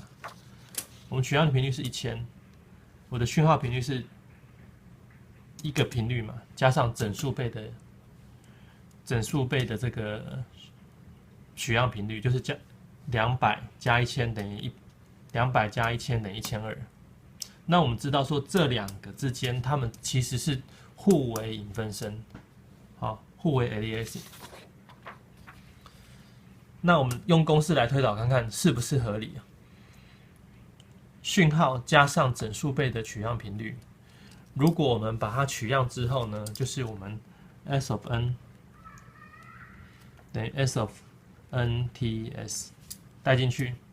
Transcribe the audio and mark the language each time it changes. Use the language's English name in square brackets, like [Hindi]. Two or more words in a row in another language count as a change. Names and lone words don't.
[Chinese] 我們取樣的頻率是1000，我的訊號頻率是一個頻率嘛，加上整數倍的這個取樣頻率，就是加200加1000等於200加1000等於1200。那我們知道說這兩個之間，它們其實是互為影分身，好，互為 aliasing。那我們用公式來推導看看是不是合理。訊號加上整數倍的取樣頻率，如果我們把它取樣之後呢，就是我們 [English] s of n [Chinese] 等於 [English] s of n-ts [Chinese] 帶進去